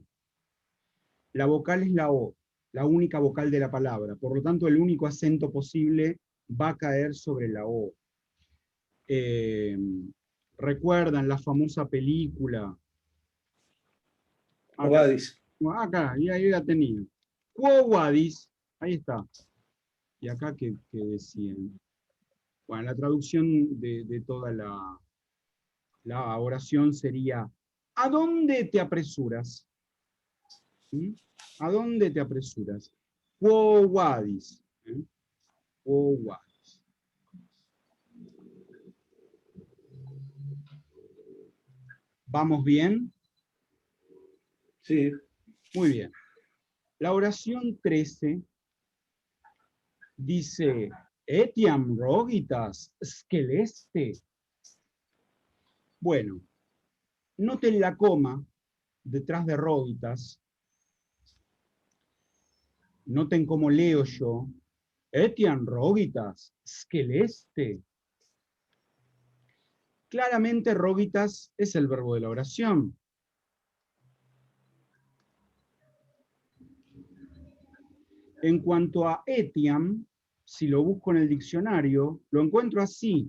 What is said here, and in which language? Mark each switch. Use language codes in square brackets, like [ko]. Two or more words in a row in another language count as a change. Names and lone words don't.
[es] La vocal es la O, la única vocal de la palabra. Por lo tanto, el único acento posible va a caer sobre la O. ¿Recuerdan la famosa película? Acá, acá, y ahí la tenía. [la] Quo vadis, [es] ahí está. Y acá que decían. Bueno, la traducción de toda la oración sería, ¿a dónde te apresuras? ¿Mm? ¿A dónde te apresuras? [la] Quo vadis. Quo vadis. [es] ¿Vamos bien? Sí. Muy bien. La oración 13 dice, [la] Etiam rogitas sceleste. [es] Bueno, noten la coma detrás de rogitas. Noten cómo leo yo. [la] Etiam rogitas sceleste. [es] Claramente rogitas es el verbo de la oración. En cuanto a etiam, si lo busco en el diccionario, lo encuentro así.